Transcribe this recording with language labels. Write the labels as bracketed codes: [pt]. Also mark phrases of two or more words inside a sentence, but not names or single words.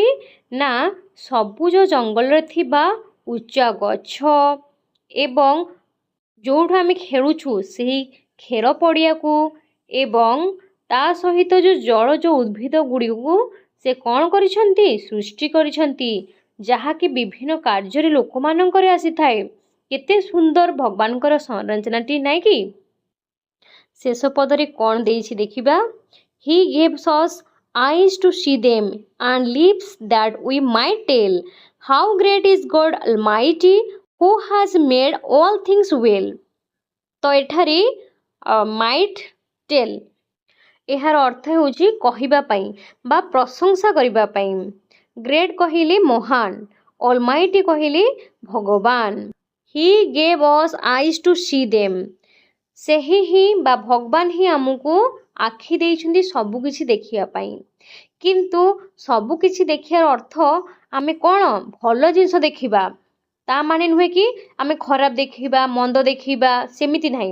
[or] ନା, ସବୁଜ ଜଙ୍ଗଲରେ ଥିବା ଉଚ୍ଚା ଗଛ ଏବଂ ଯେଉଁଠୁ ଆମେ ଖେଳୁଛୁ ସେହି ଖେଳ ପଡ଼ିଆକୁ ଏବଂ ତା ସହିତ ଯେଉଁ ଜଳଜ ଉଦ୍ଭିଦ ଗୁଡ଼ିକୁ ସେ କ'ଣ କରିଛନ୍ତି? ସୃଷ୍ଟି କରିଛନ୍ତି, ଯାହାକି ବିଭିନ୍ନ କାର୍ଯ୍ୟରେ ଲୋକମାନଙ୍କର ଆସିଥାଏ। କେତେ ସୁନ୍ଦର ଭଗବାନଙ୍କର ସଂରଚନାଟି, ନାଇଁ କି? ଶେଷ ପଦରେ କ'ଣ ଦେଇଛି ଦେଖିବା। [en] He gives us eyes to see them and lips that we might tell how great is God Almighty who has made all things well। [or] ତ ଏଠାରେ [en] might tell [or] ଏହାର ଅର୍ଥ ହେଉଛି କହିବା ପାଇଁ ବା ପ୍ରଶଂସା କରିବା ପାଇଁ। ଗ୍ରେଟ୍ କହିଲେ ମହାନ, ଅଲମାଇଟି କହିଲେ ଭଗବାନ। [en] He gave us eyes to see them, [or] ସେହି ହିଁ ବା ଭଗବାନ ହିଁ ଆମକୁ ଆଖି ଦେଇଛନ୍ତି ସବୁକିଛି ଦେଖିବା ପାଇଁ। କିନ୍ତୁ ସବୁକିଛି ଦେଖିବାର ଅର୍ଥ ଆମେ କ'ଣ ଭଲ ଜିନିଷ ଦେଖିବା, ତା ମାନେ ନୁହେଁ କି ଆମେ ଖରାପ ଦେଖିବା, ମନ୍ଦ ଦେଖିବା, ସେମିତି ନାହିଁ।